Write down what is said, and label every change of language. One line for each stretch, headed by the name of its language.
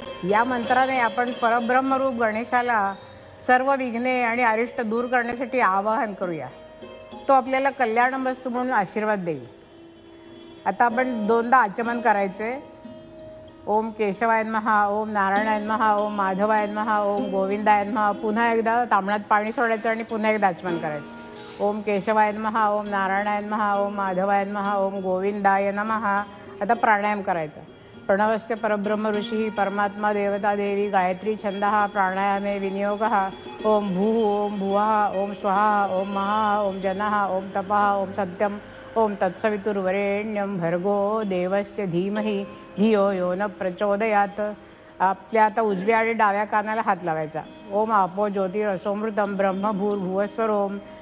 Marathi: या मंत्राने आपण परब्रह्मरूप गणेशाला सर्व विघ्ने आणि अरिष्ट दूर करण्यासाठी आवाहन करूया. तो आपल्याला कल्याण वस्तू म्हणून आशीर्वाद देईल. आता आपण दोनदा आचमन करायचे.
Sanskrit: ओम केशवाय नमः, ओम नारायणाय नमः, ओम माधवाय नमः, ओम गोविंदाय नमः.
Marathi: पुन्हा एकदा तांबण्यात पाणी सोडायचं आणि पुन्हा एकदा आचमन करायचं.
Sanskrit: ओम केशवाय नमः, ओम नारायणाय नमः, ओम माधवाय नमः, ओम गोविंदाय नमः.
Marathi: आता प्राणायाम करायचा.
Sanskrit: प्रणवस्य परब्रह्म ऋषी परमात्मा देवता देवी गायत्री छंदः प्राणायामे विनियोगः. ओम भूः ओम भुवः ओम स्वहा ओम महा ओम जनः ओम तपः ओम सत्यम ओम तत्सवितुर्वरेण्यं भर्गो देवस्य धीमहि धियो यो न प्रचोदयात.
Marathi: आपल्या आता उजव्या आणि डाव्या कानाला हात लावायचा.
Sanskrit: ओम आपो ज्योतिरसोमृतम ब्रह्म भूर्भुवस्वर ओम.